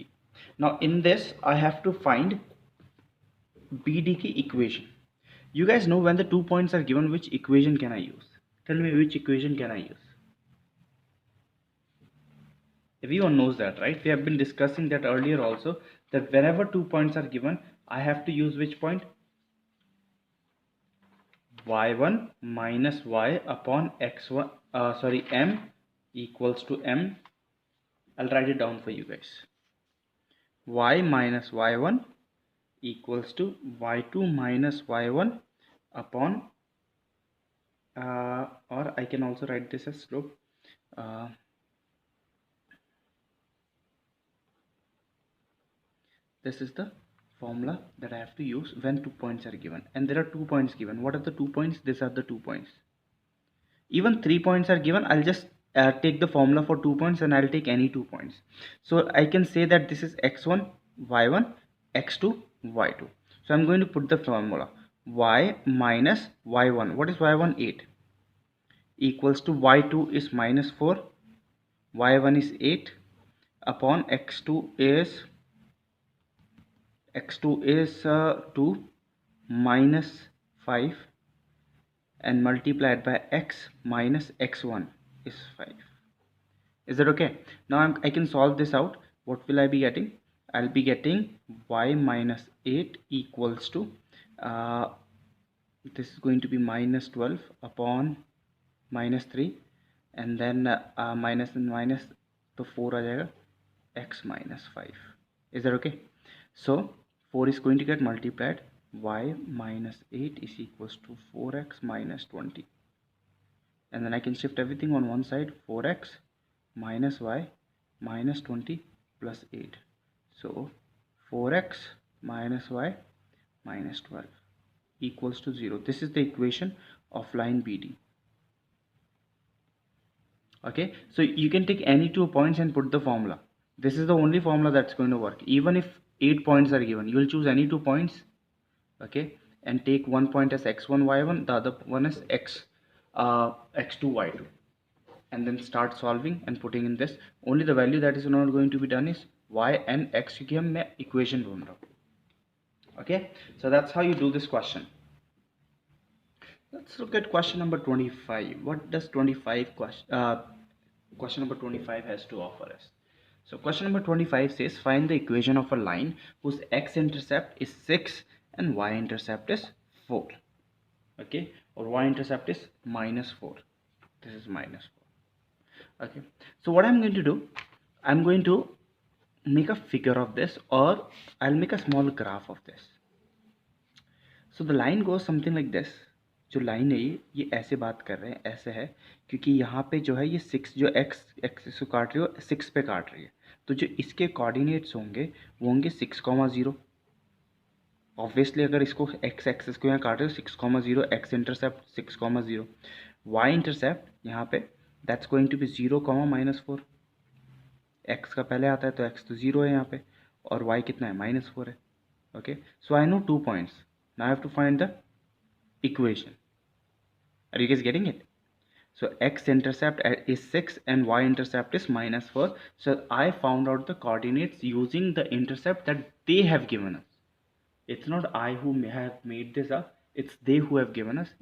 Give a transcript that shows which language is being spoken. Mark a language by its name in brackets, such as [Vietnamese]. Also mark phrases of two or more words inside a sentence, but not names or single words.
[English] Now in this I have to find BD ki equation. You guys know when the 2 points are given, which equation can I use? Tell me, which equation can I use? Everyone knows that, right? We have been discussing that earlier also, that whenever 2 points are given, I have to use which point? y1 minus y upon x1, m equals to m. I'll write it down for you guys. Y minus y1 equals to y2 minus y1 upon, or I can also write this as slope. This is the formula that I have to use when 2 points are given, and there are 2 points given. What are the 2 points? These are the 2 points. Even 3 points are given, I'll just take the formula for 2 points and I'll take any 2 points. So I can say that this is x1 y1 x2 y2. So I'm going to put the formula y minus y1. What is y1? 8 equals to y2 is minus 4, y1 is 8 upon x2 is 2 minus 5 and multiplied by x minus x1 is 5. Is that okay? Now I can solve this out. What will I be getting? I'll be getting y minus 8 equals to this is going to be minus 12 upon minus 3, and then minus and minus [Hindi] तो 4 आ जाएगा, [English] x minus 5. Is that okay? So 4 is going to get multiplied. Y minus 8 is equals to 4x minus 20, and then I can shift everything on one side. 4x minus y minus 20 plus 8. So 4x minus y minus 12 equals to 0. This is the equation of line BD. Okay, so you can take any 2 points and put the formula. This is the only formula that's going to work. Even if 8 points are given, you will choose any 2 points, okay, and take one point as x1 y1, the other one as x2 y2, and then start solving and putting in this. Only the value that is not going to be done is y and x, [Hindi] क्योंकि हम मैं equation ढूंढ रहा हूँ. [English] Okay, so that's how you do this question. Let's look at question number 25. What does question number 25 has to offer us? So question number 25 says find the equation of a line whose x-intercept is 6 and y-intercept is 4. Okay, or y-intercept is minus 4. This is minus 4. Okay, so what I'm going to do, I'm going to make a figure of this, or I'll make a small graph of this. So the line goes something like this. [Hindi] जो लाइन है ये ऐसे बात कर रहे हैं, ऐसे है क्योंकि यहाँ पे जो है ये 6 जो x एक्सिस को काट रही है 6 पे काट रही है, तो जो इसके कोऑर्डिनेट्स होंगे वो होंगे 6,0. ऑब्वियसली अगर इसको x एक्सिस को यहाँ काट रहे हो 6,0, x इंटरसेप्ट 6,0, y इंटरसेप्ट यहाँ पे [English] that's going to be [Hindi] 0, -4. x का पहले आता है तो x तो 0 है यहाँ पे, और y कितना है -4 है. [English] okay, so I know 2 points. now I have to find the equation. Are you guys getting it? So x intercept is 6 and y intercept is -4. So I found out the coordinates using the intercept that they have given us. It's not I who may have made this up, it's they who have given us.